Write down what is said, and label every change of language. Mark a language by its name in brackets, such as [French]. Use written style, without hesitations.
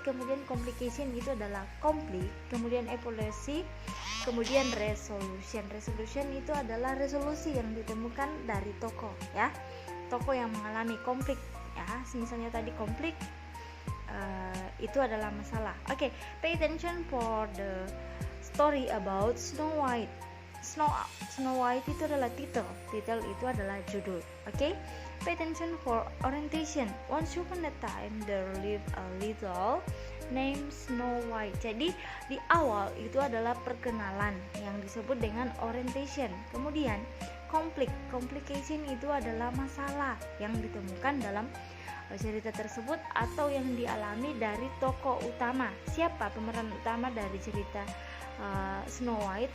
[Indonesian] Kemudian complication itu adalah konflik. Kemudian evaluasi. Kemudian resolution itu adalah resolusi yang ditemukan dari tokoh ya. Tokoh yang mengalami konflik ya. Misalnya tadi konflik itu adalah masalah. [English] Oke, pay attention for the story about Snow White. [Indonesian] Snow White itu adalah title itu adalah judul. [English] Oke, pay attention for orientation. Once upon a time there lived a little named Snow White. [Indonesian] Jadi di awal itu adalah perkenalan yang disebut dengan orientation. Kemudian complication itu adalah masalah yang ditemukan dalam cerita tersebut atau yang dialami dari tokoh utama. Siapa pemeran utama dari cerita Snow White?